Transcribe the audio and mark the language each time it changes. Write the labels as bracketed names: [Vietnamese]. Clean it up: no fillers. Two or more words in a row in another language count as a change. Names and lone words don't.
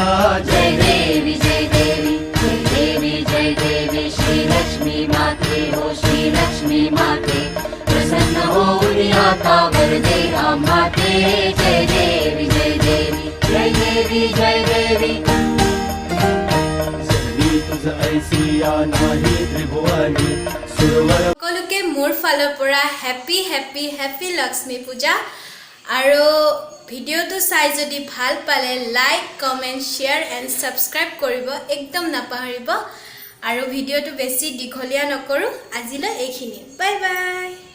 [Marathi] जय देवी जय देवी जय देवी जय देवी श्री लक्ष्मी माते हो श्री लक्ष्मी माते प्रसन्न हो आता वरदे माते जय देवी जय देवी जय देवी जय देवी जनी तुझ ऐसी या नाही त्रिभुवनी सुरवर [Assamese] সকলোকে মোৰ ফালৰ পৰা [English] happy happy happy [Assamese] লক্ষ্মী পূজা আৰু ভিডিঅ'টো চাই যদি ভাল পালে [English] like comment share and subscribe [Assamese] কৰিব একদম নাপাহৰিব আৰু ভিডিঅ'টো বেছি দীঘলীয়া নকৰো আজিলৈ এইখিনি [English] bye bye